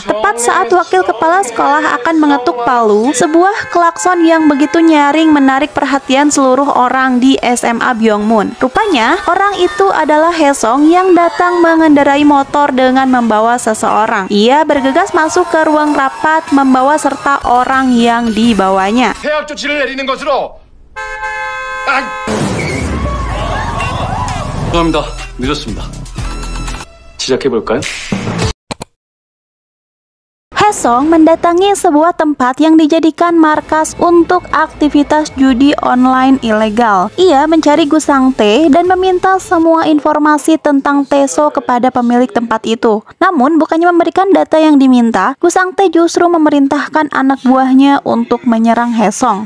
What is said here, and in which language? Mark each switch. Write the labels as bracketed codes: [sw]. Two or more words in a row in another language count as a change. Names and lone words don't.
[id] Tepat saat wakil kepala sekolah akan mengetuk palu, sebuah klakson yang begitu nyaring menarik perhatian seluruh orang di SMA Byongmun. Rupanya, orang itu adalah Haesung yang datang mengendarai motor dengan membawa seseorang. Ia bergegas masuk ke ruang rapat membawa serta orang yang dibawanya. [ko] 해약 조치를 내리는 것으로. 죄송합니다. 늦었습니다. 시작해볼까요? [id] Haesong mendatangi sebuah tempat yang dijadikan markas untuk aktivitas judi online ilegal. Ia mencari Gu Sang-tae dan meminta semua informasi tentang Tae-so kepada pemilik tempat itu. Namun, bukannya memberikan data yang diminta, Gu Sang-tae justru memerintahkan anak buahnya untuk menyerang Haesong.